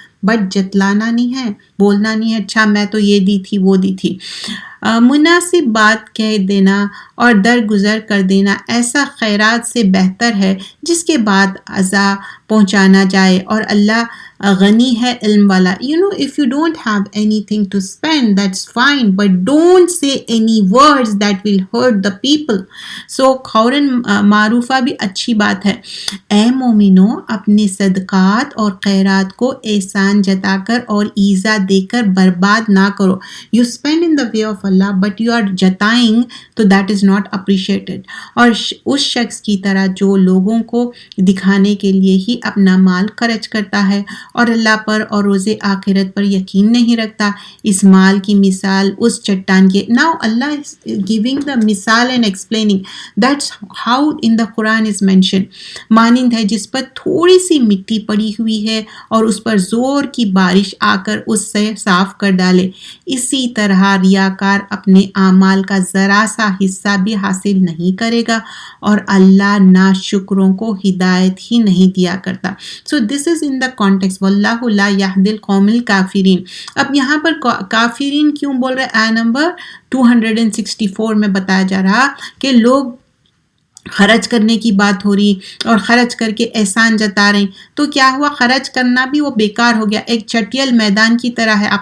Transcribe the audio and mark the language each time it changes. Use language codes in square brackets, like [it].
[ur] But جتلانا نہیں ہے، بولنا نہیں ہے اچھا میں تو یہ دی تھی وہ دی تھی. مناسب بات کہہ دینا اور درگزر کر دینا ایسا خیرات سے بہتر ہے جس کے بعد عزا پہنچانا جائے، اور اللہ غنی ہے علم والا. [en] if you don't have anything to spend, that's fine, but don't say any words that will hurt the people. [ur] so قولاً معروفہ بھی اچھی بات ہے. اے مومنو اپنے صدقات اور خیرات کو احسان جتا کر اور ایذا دے کر برباد نہ کرو. [en] you spend in the way of Allah but you are [ur] جتائیں تو [en] that is not appreciated. [ur] اور اس شخص کی طرح جو لوگوں کو دکھانے کے لیے ہی اپنا مال خرچ کرتا ہے اور اللہ پر اور روز آخرت پر یقین نہیں رکھتا، اس مال کی مثال اس چٹان کے. [en] Now Allah is giving the مثال and explaining. That's how in the Quran is mentioned. [ur] مانند ہے جس پر تھوڑی سی مٹی پڑی ہوئی ہے اور اس پر زور کی بارش آ کر اس سے صاف کر ڈالے. اسی طرح ریاکار اپنے اعمال کا ذرا سا حصہ بھی حاصل نہیں کرے گا اور اللہ ناشکروں کو ہدایت ہی نہیں دیا کرتا. [en] So this is in the context [ar] واللہ لا یہدی القوم الکافرین. [ur] اب یہاں پر کافرین کیوں بول رہے؟ آیت نمبر 264 میں بتایا جا رہا کہ لوگ خرچ کرنے کی بات ہو رہی اور خرچ کر کے احسان جتا رہے ہیں، تو کیا ہوا؟ خرچ کرنا بھی وہ بیکار ہو گیا، ایک چٹیل میدان کی طرح ہے.